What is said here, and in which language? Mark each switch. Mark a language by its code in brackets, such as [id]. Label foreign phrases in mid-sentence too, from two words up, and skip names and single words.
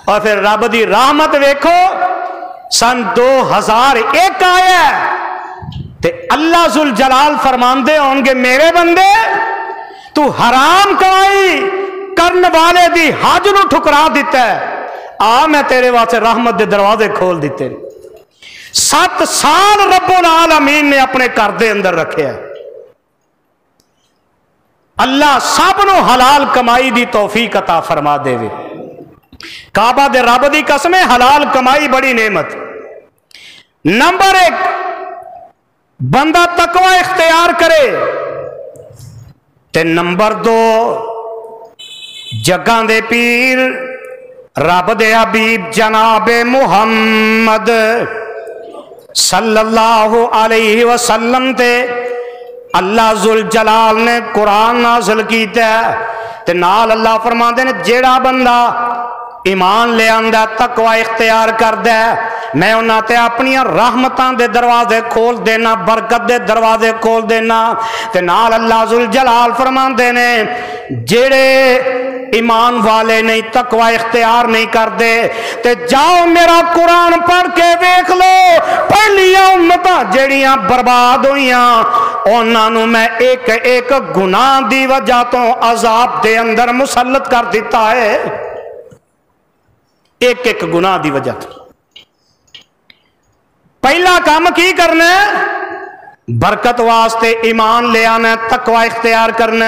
[pa] اور فیر رب دی رحمت ویکھو، سن 2001 آیا تے اللہ ذوالجلال فرماندے ہونگے، میرے بندے تو حرام کمائی کرن والے دی حج نوں ٹھکرا دتا اے، آ میں تیرے واسطے رحمت دے دروازے کھول دتے. 7 سال [ar] رب العالمین [pa] نے اپنے گھر دے اندر رکھے. اللہ سب نوں حلال کمائی دی توفیق عطا فرما دیوے. کعبہ دے رب دی قسم اے، حلال کمائی بڑی نعمت. نمبر 1 بندہ تقوی اختیار کرے، تے نمبر 2 جگاں دے پیر رب دے حبیب جناب محمد [ar] صلی اللہ علیہ وسلم [pa] تے اللہ ذوالجلال نے قرآن نازل کیتا تے نال اللہ فرماتے نے، جیہڑا بندہ ایمان لے آندا تقوی اختیار کردا ہے میں انہاں تے اپنی رحمتاں دے دروازے کھول دینا برکت دے دروازے کھول دینا تے نال اللہ ذوالجلال فرماندے نے جڑے ایمان والے نہیں تقوی اختیار نہیں کردے تے جاؤ میرا قرآن پڑھ کے دیکھ لو پہلیاں امتاں جڑیاں برباد ہوئیاں انہاں نو میں ایک ایک گناہ دی وجہ تو عذاب دے اندر مسلط کر دیتا ہے ایک ایک گناہ دی وجہ تو پہلا کام کی کرنا ہے برکت واسطے ایمان لے آنا ہے تقوی اختیار کرنا